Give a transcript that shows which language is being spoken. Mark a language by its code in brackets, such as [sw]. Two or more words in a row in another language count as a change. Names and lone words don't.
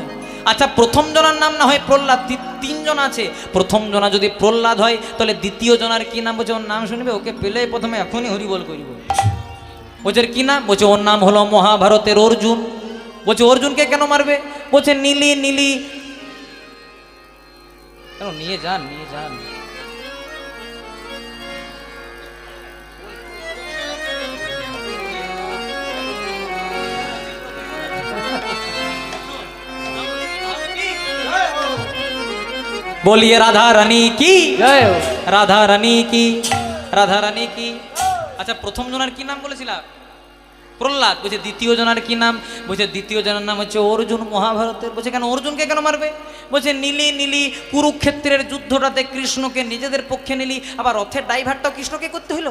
[bn] আচ্ছা প্রথম জনার নাম না হয় প্রহ্লাদ, 3 জন আছে, প্রথম জনা যদি প্রহ্লাদ হয় তাহলে দ্বিতীয় জনার কি নাম? বলছে ওর নাম শুনবে, ওকে পেলে প্রথমে এখনই হরিবল করিব। বলছে কি নাম? বলছে ওর নাম হলো মহাভারতের অর্জুন। বলছে অর্জুনকে কেন মারবে? বলছে নীলি নীলি। কেন? নিয়ে যান, নিয়ে যান। [hi] बोलिए राधा रानी की [bn] জয় হোক। রাধা রানী কি, রাধা রানী কি। আচ্ছা প্রথম জনার কি নাম বলেছিলাম? প্রহ্লাদ। বলছে দ্বিতীয় জনার কি নাম? বলছে দ্বিতীয় জনার নাম হচ্ছে অর্জুন মহাভারতের। বলছে কেন? অর্জুনকে কেন মারবে? বলছে নীলি নীলি, কুরুক্ষেত্রের যুদ্ধটাতে কৃষ্ণকে নিজেদের পক্ষে নিলি, আবার রথের ড্রাইভারটাও কৃষ্ণকে করতে হলো।